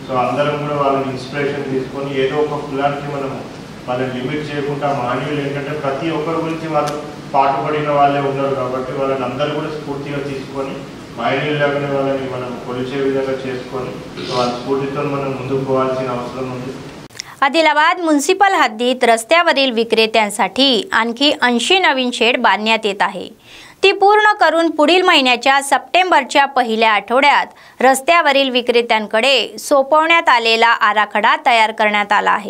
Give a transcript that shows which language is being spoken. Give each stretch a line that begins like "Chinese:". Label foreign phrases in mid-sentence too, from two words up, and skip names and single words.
Telugu: సో అందరం కూడా వాళ్ళని ఇన్స్పిరేషన్ తీసుకొని ఏదో ఒక కులానికి మనం వాళ్ళని లిమిట్ చేయకుండా మహనీయులు ఏంటంటే ప్రతి ఒక్కరి గురించి వాళ్ళు పాటుపడిన వాళ్ళే ఉన్నారు కాబట్టి వాళ్ళని అందరూ కూడా స్ఫూర్తిగా తీసుకొని మహనీయులాగానే వాళ్ళని మనం కొలిచే విధంగా చేసుకొని వాళ్ళ స్ఫూర్తితో మనం ముందుకు పోవాల్సిన అవసరం ఉంది.
Marathi: आदिलाबाद म्युनिसिपल हद्दीत रस्त्यावरील विक्रेत्यांसाठी आणखी 80 नवीन शेड बांधण्यात येत आहे. ती पूर्ण करून पुढील महिन्याच्या सप्टेंबरच्या पहिल्या आठवड्यात रस्त्यावरील विक्रेत्यांकडे सोपवण्यात आलेला आराखडा तयार करण्यात आला आहे.